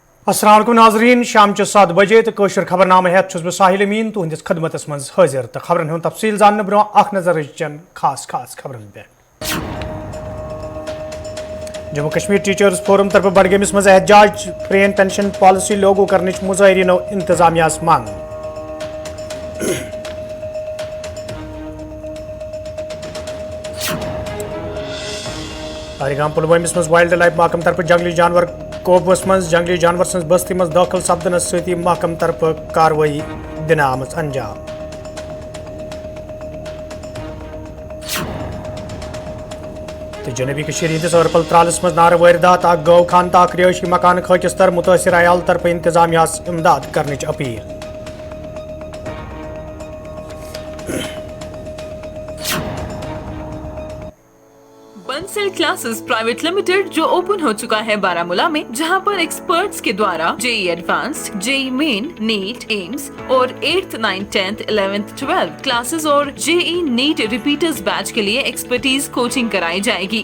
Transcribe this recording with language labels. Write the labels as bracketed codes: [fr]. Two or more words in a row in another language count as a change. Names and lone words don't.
[ar] السلام عليكم [ks] ناظرین، شام 7 بجے تہٕ کٲشُر خبرنامہ ہیتھ بہٕ ساحل امین تُہندِس خدمتس منز حاضر تہٕ خبرن ہُنٛد تفصیل زاننہٕ برونٛہہ اکھ نظر چَن خاص خبرن پٮ۪ٹھ. جموں کشمیر ٹیچرس فورم طرفہٕ بڈگامس منز احتجاج پرانہٕ [en] pension policy [ks] لاگو کرنہٕ مظاہرینو انتظامیہس مانگ. پہلگام پُلوامِس منز [en] wild life [ks] محکمہٕ طرفہٕ جنگلی جانور کوبس منز جنگلی جانور سٕنٛز بستی منز داخل سپدنس ستی محکمہٕ طرفہٕ کارروائی دِنہٕ آمٕژ انجام. تہٕ جنوبی ہندِس اَرپل ترالس منز نار وارداتہٕ گو خان تہٕ رہائشی مکان خاکستر متاثر عیال طرفہٕ انتظامیہس امداد کرنہٕ اپیل. [hi] बंसल क्लासेस प्राइवेट लिमिटेड जो ओपन हो चुका है बारामूला में, जहां पर एक्सपर्ट्स के द्वारा जेई एडवांस्ड, जेई मेन, नीट, एम्स और 8th, 9th, 10th, 11th, 12th क्लासेस और जेई नीट [en] repeaters batch [hi] के लिए [en] expertise coaching [hi] कराई जाएगी।